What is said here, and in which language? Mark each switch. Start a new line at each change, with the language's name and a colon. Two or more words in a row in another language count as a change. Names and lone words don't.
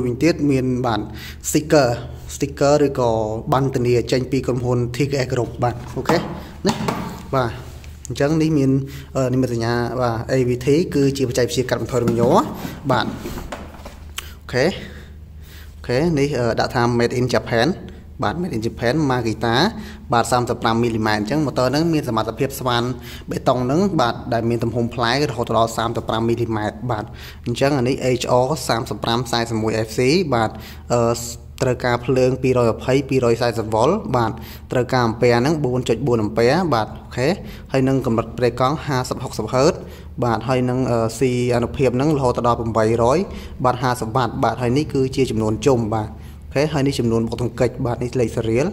Khmer: វិញទៀតមានបាទ sticker ឬក៏បានធានាចេញពីក្រុមហ៊ុន TKS Group បាទអូខេណាបាទអញ្ចឹងនេះមាននិមិត្តសញ្ញាបាទ AVT គឺជាបច្ចេកវិទ្យាកាត់បន្ថយរំញ័របាទអូខេនេះដាក់ថា
English: made in Japan
Khmer: បាទ
English: made in Japan
Khmer: Makita បាទ35មីលីម៉ែត្រអញ្ចឹង motor ហ្នឹងមានសមត្ថភាពស្វានបេតុងហ្នឹងបាទដែលមានទំហំផ្លែរហូតដល់35មីលីម៉ែត្របាទអញ្ចឹងអានេះ HR3541FC បាទត្រូវការភ្លើង220 240 វ៉ុលបាទត្រូវការអាំពែហ្នឹង 4.4 អាំពែបាទអូខេហើយនឹងកម្រិតប្រេកង់50-60 Hz បាទហើយនឹង C អនុភាពហ្នឹងរហូតដល់800បាទ50 វ៉ាត់បាទហើយនេះគឺជាចំនួនជុំបាទអូខេហើយនេះចំនួនបុកទង្គិចបាទនេះលេខសេរៀល